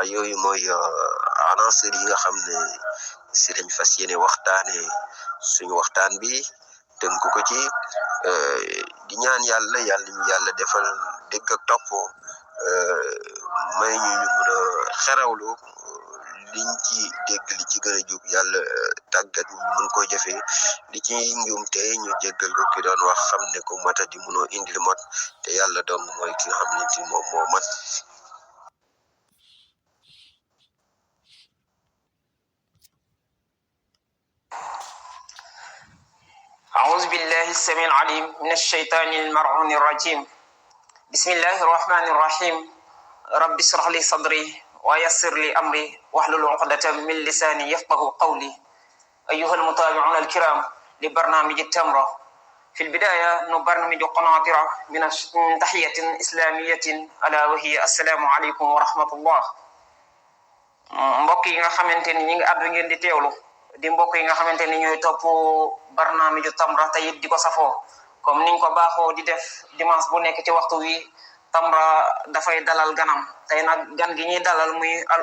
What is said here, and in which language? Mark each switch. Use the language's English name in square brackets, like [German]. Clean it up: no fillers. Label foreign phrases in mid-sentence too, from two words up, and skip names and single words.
[Wolof] yooyu mooy anasir yi nga xam ne si lañ fas yéene waxtaane suñu waxtaan bi tënk ko ci di ñaan yàlla defal dégg ak topp may ñu mën a xerawlu liñ ci dégg li ci gën a jub yàlla tàggat ñu mën koo jëfee li ci njuumte ñu jéggal ko ki doon wax xam ne ko mata di mënoo indil mot te yàlla dong mooy ki nga xam ne ci moom moo mat. [Arabic] أعوذ بالله السميع العليم من الشيطان الملعون الرجيم بسم الله الرحمن الرحيم رب اشرح لي صدري ويسر لي أمري واحلل عقدة من لساني يفقه قولي أيها المتابعون الكرام لبرنامج التمرة في البداية نبرنامج قناطرة من تحية إسلامية ألا وهي السلام عليكم ورحمة الله [Wolof] mbokk yi nga xamante ni ñi ngi àddu ngeen di teewlu di mbokk yi nga xamante ni ñooy topp barnaamiju Tamra te it di ko safoo comme niñ ko baaxoo di def dimanche bu nekk ci waxtu wi Tamra dafay dalal ganam tey nag gan gi ñuy dalal muy al